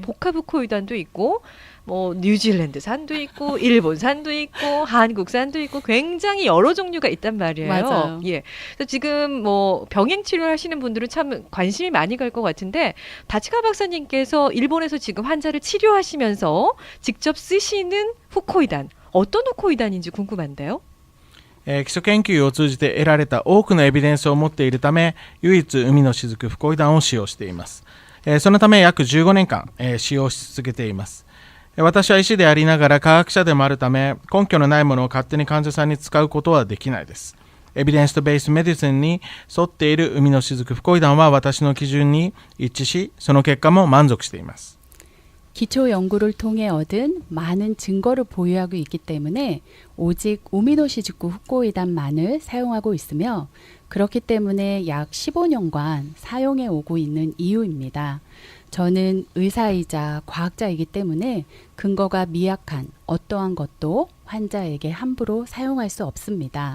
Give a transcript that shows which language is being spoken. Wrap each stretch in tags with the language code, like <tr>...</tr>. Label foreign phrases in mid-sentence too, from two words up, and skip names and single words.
<ko>복합 후코이단도 있고 뭐 뉴질랜드산도 있고 일본산도 있고 한국산도 있고 굉장히 여러 종류가 있단 말이에요. 맞아요. 예. 그래서 지금 뭐 병행 치료를 하시는 분들은 참 관심이 많이 갈 것 같은데 다치카 박사님께서 일본에서 지금 환자를 치료하시면서 직접 쓰시는 후코이단 어떤 후코이단인지 궁금한데요.</ko> <ja>基礎研究を通じて得られた多くのエビデンスを持っているため、唯一海の雫フコイダンを使用しています。そのため約15年間、使用し続けています。私は医師でありながら科学者でもあるため、根拠のないものを勝手に患者さんに使うことはできないです。エビデンスとベースメディスンに沿っている海の雫フコイダンは私の基準に一致し、その結果も満足しています。</ja> <ko>기초 연구를 통해 얻은 많은 증거를 보유하고 있기 때문에 오직 오미노시즈쿠 후코이단만을 사용하고 있으며 그렇기 때문에 약 15년간 사용해 오고 있는 이유입니다. 저는 의사이자 과학자이기 때문에 근거가 미약한 어떠한 것도 환자에게 함부로 사용할 수 없습니다.</ko>